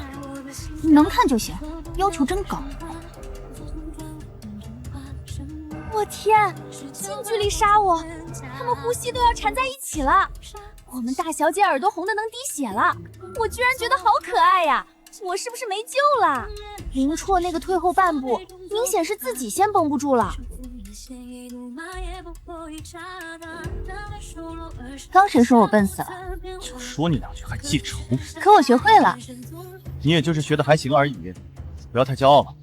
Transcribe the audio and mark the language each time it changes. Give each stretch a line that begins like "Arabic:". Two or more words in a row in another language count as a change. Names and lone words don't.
Chinese: 能看就行，要求真高。我天，近距離殺我，他們呼吸都要纏在一起了。我們大小姐耳朵紅的能滴血了，我居然覺得好可愛呀！我是不是沒救了？林啜那個退後半步，明顯是自己先繃不住了。剛誰說我笨死了？就說你兩句還記仇？可我學會了。你也就是學得還行而已，不要太驕傲了。